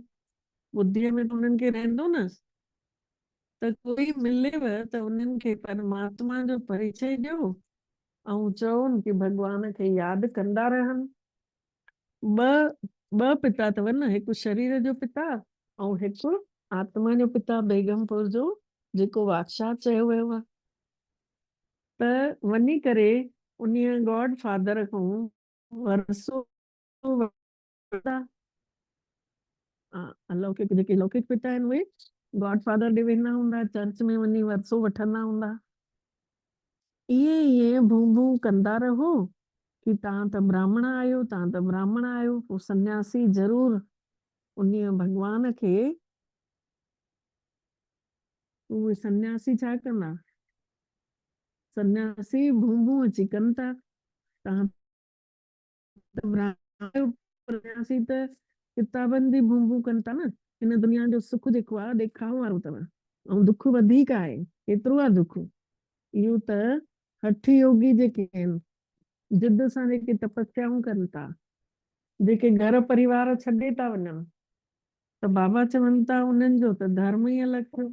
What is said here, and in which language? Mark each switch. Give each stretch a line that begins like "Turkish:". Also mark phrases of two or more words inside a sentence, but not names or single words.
Sindhi: ॿुद्धीअ में त उन्हनि खे रहंदो न, त कोई मिलेव त उन्हनि खे परमात्मा जो परिचय ॾियो ऐं चवनि कि भॻवान खे यादि कंदा रहनि। ॿ पिता अथव न, हिकु शरीर जो पिता ऐं हिकु आत्मा जो पिता बेगमपुर जो, जेको वाक्शात चयो वियो आहे। त वञी करे उन
English: God Father
Sindhi: खां वरसो अलौकिक जेके लौकिक पिता आहिनि उहे
English: God Father
Sindhi: ॾे वेंदा हूंदा, चर्च में वञी वरसो वठंदा हूंदा। ईअं भू भू कंदा रहो कि तव्हां त ब्राह्मण आहियो, तव्हां त ब्राह्मण आहियो। पोइ सन्यासी ज़रूर उन भॻवान खे, उहे सन्यासी छा कंदा, सन्यासी भू भू अची कनि था। तव्हां त ब्राह्मण, सन्यासी त किताबनि जी भू भू कनि था न। हिन दुनिया जो सुख जेको आहे ॾेखारण वारो अथव, ऐं दुख वधीक आहे। केतिरो आहे दुख? इहो त हठ योगी जेके आहिनि, जिद सां जेके तपस्याऊं कनि था, जेके घर परिवार छॾे था वञनि, त बाबा चवनि था उन्हनि जो त धर्म ई अलॻि थियो।